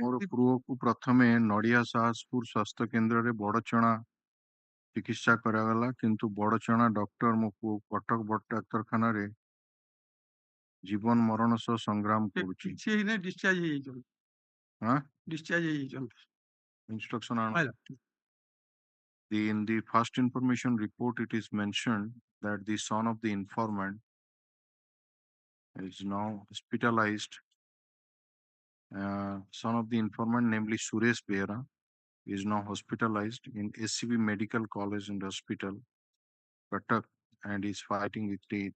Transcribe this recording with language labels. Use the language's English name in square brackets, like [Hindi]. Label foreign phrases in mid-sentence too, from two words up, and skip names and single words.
[Odia] ମୋର ପୁଅକୁ ପ୍ରଥମେ ନଡ଼ିଆ ସାହସପୁର ସ୍ୱାସ୍ଥ୍ୟ କେନ୍ଦ୍ରରେ ବଡ଼ଚଣା ଚିକିତ୍ସା କରାଗଲା, କିନ୍ତୁ ବଡ଼ଚଣା ଡକ୍ଟର ମୋ ପୁଅ କଟକ ବଡ଼ ଡାକ୍ତରଖାନାରେ ଜୀବନ ମରଣ ସହ ସଂଗ୍ରାମ କରୁଛି। କିଛି ହେଇନି, discharge ହେଇଯାଇଛନ୍ତି। discharge ହେଇଯାଇଛନ୍ତି। [English] Instruction on in the first information report, it is mentioned that the son of the informant is now hospitalized. Son of the informant, namely Suresh Behra, is now hospitalized in SCB Medical College and Hospital, Cuttack, and is fighting with death.